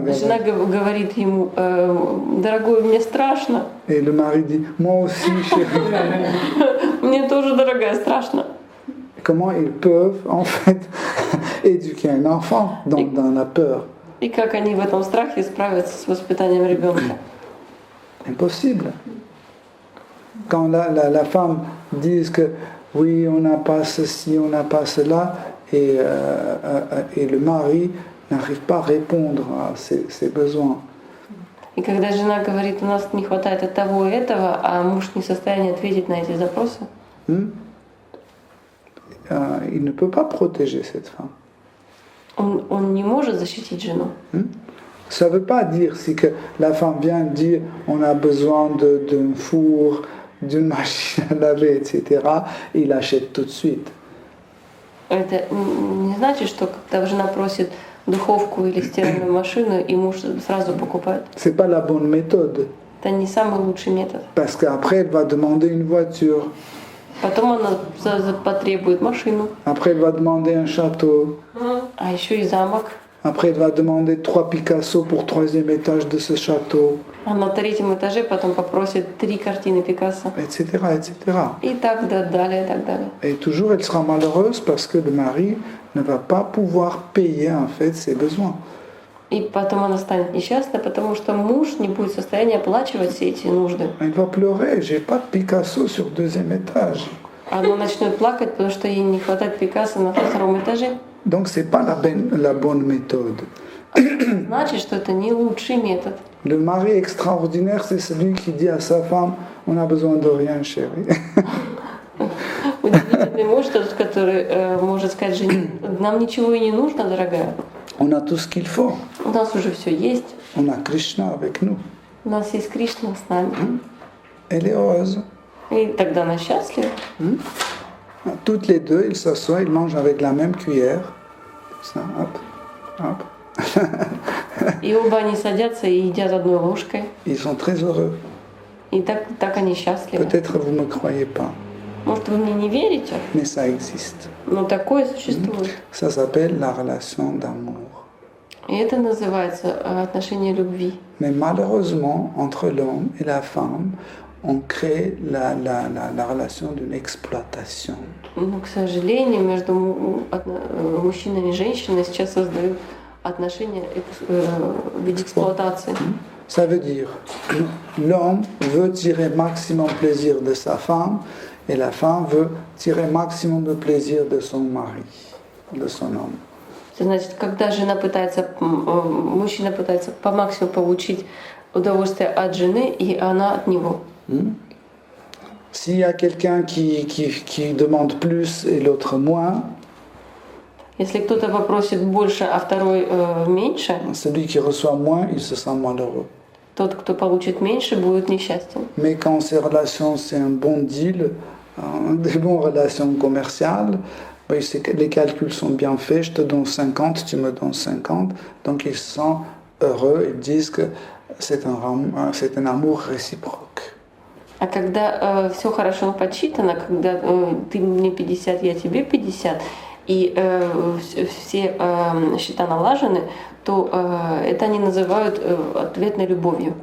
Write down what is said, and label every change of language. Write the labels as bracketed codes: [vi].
[ru] говорит ему, дорогой, мне страшно. [fr] Et le mari dit, moi aussi, chérie. [ru] Мне тоже, дорогая, страшно. [fr] Comment ils peuvent, en fait, éduquer un enfant dans la peur? [ru] И как они в этом страхе справятся с воспитанием ребенка? [fr] Impossible. Quand la femme dit que oui, on n'a pas ceci, on n'a pas cela, et le mari n'arrive pas à répondre à ses besoins. [ru] И когда жена говорит, у нас не хватает от того и этого, а муж не в состоянии ответить на эти запросы, [fr] il ne peut pas protéger cette femme. [ru] Он не может защитить жену. [fr] Ça ne veut pas dire si que la femme vient dire on a besoin d'un four, d'une machine à laver, etc. Il achète tout de suite. [ru] Это не значит, что когда жена просит духовку или стиральную машину, и муж сразу покупает. [fr] C'est pas la bonne méthode. [ru] Это не самый лучший метод. [fr] Parce qu'après elle va demander une voiture. [ru] Потом она потребует машину. [fr] Après elle va demander un château. [ru] А еще и замок. [fr] Après elle va demander 3 Picasso pour 3e étage de ce château. [ru] А на 3-м этаже потом попросит 3 картины Пикассо. [fr] Etc., etc. [ru] И так далее, и так далее. [fr] Et toujours elle sera malheureuse parce que le mari ne va pas pouvoir payer en fait ses besoins. [ru] И потом она станет несчастной, потому что муж не будет в состоянии оплачивать все эти нужды. [fr] Elle va pleurer, j'ai pas de Picasso sur 2e étage. [ru] Она начнет плакать, потому что ей не хватает Пикассо на 2-м этаже. [fr] Donc c'est pas la bonne méthode. [ru] Значит, что это не лучший метод. [fr] Le mari extraordinaire, c'est celui qui dit à sa femme, on n'a besoin de rien, chérie. [ru] Удивительный муж тот, который может сказать жене, нам ничего и не нужно, дорогая. [fr] On a tout ce qu'il faut. [ru] У нас уже все есть. [fr] On a Krishna avec nous. [ru] У нас есть Кришна с нами. [fr] Elle est heureuse. [ru] И тогда она счастлива. [fr] Toutes les deux, ils s'assoient, ils mangent avec la même cuillère. Ça, hop, hop. [ru] И оба они садятся и едят одной ложкой. [fr] Ils sont très heureux. [ru] И так они счастливы. [fr] Peut-être vous ne me croyez pas, [ru] Может, вы мне не верите? [fr] mais ça existe. [ru] Но такое существует. [fr] Ça s'appelle la relation d'amour. [ru] И это называется отношение любви. [fr] Mais malheureusement, entre l'homme et la femme, on crée la relation d'une exploitation. [ru] Но, к sожалению, между мужчиной и женщиной сейчас создают отношения в виде эксплуатации. [fr] Ça veut dire l'homme veut tirer maximum plaisir de sa femme et la femme veut tirer maximum de plaisir de son mari, de son homme. [ru] Значит, когда мужчина пытается по максимуму получить удовольствие от жены, и она от него. [fr] S'il y a quelqu'un qui demande plus et l'autre moins, [ru] Если кто-то попросит больше, а второй меньше, [fr] celui qui reçoit moins, il se sent malheureux. [ru] тот, кто получит меньше, будет несчастен. [fr] Mais quand ces relations, c'est un bon deal, des bonnes relations commerciales, les calculs sont bien faits, je te donne 50, tu me donnes 50, donc ils se sentent heureux, ils disent que c'est un amour réciproque. [ru] А когда все хорошо подсчитано, когда ты мне 50, я тебе 50, и все счета налажены, то это они называют ответной любовью.